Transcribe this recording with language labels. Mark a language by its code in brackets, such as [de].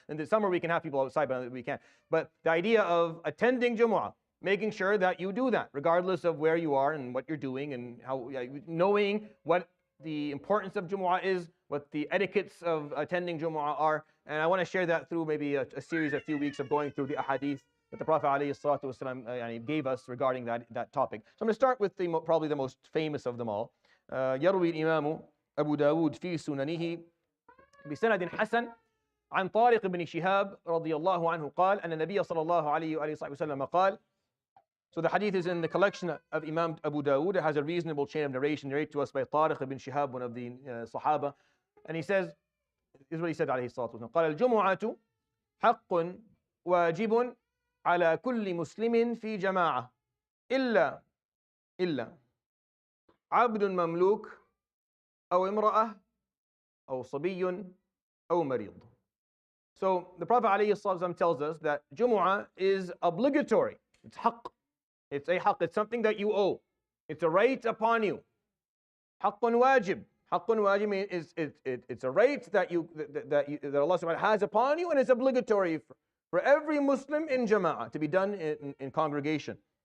[en] In the summer we can have people outside, but we can't. But the idea of attending Jumaah, making sure that you do that, regardless of where you are and what you're doing, and how knowing what the importance of Jumaah is, what the etiquettes of attending Jumaah are. And I want to share that through maybe a series, a few weeks of going through the ahadith that the Prophet ﷺ gave us regarding that topic. So I'm going to start with probably the most famous of them all. [ar] يروي الإمام أبو داود في سننه بسند حسن عن طارق بن شهاب رضي الله عنه قال أن النبي صلى الله عليه وآله وسلم قال. [en] So the hadith is in the collection of Imam Abu Dawood. It has a reasonable chain of narration narrated to us by Tariq ibn Shihab, one of the Sahaba. And he says, this is what he said, [ar] عليه الصلاة والسلام. قال الجمعة حق واجب على كل مسلم في جماعة إلا عبد مملوك أو امرأة أو صبي أو مريض. [en] So the Prophet ﷺ tells us that Jumu'ah is obligatory. It's haqq. It's a haqq. It's something that you owe. It's a right upon you. Haqqun wajib. Haqqun wajib means it's a right that Allah subhanahu wa ta'ala has upon you, and it's obligatory for every Muslim in Jama'ah to be done in congregation.